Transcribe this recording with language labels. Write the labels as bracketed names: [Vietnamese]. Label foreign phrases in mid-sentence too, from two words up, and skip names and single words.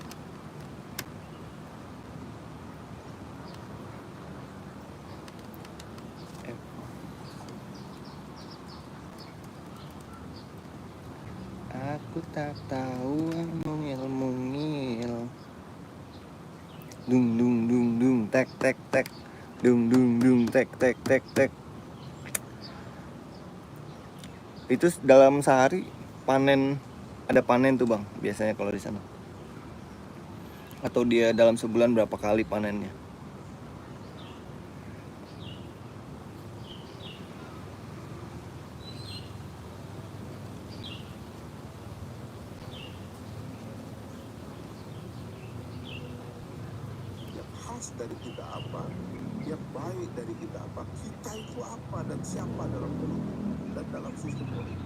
[Indonesian] Aku tak tahu mungil. Dung dung dung dung tek tek tek. Dung dung dung tek tek tek tek. Itu dalam sehari ada panen tuh bang, biasanya kalau di sana. Atau dia dalam sebulan berapa kali panennya? Dari kita apa, yang baik dari kita apa, kita itu apa dan siapa dalam politik dan dalam sistem politik.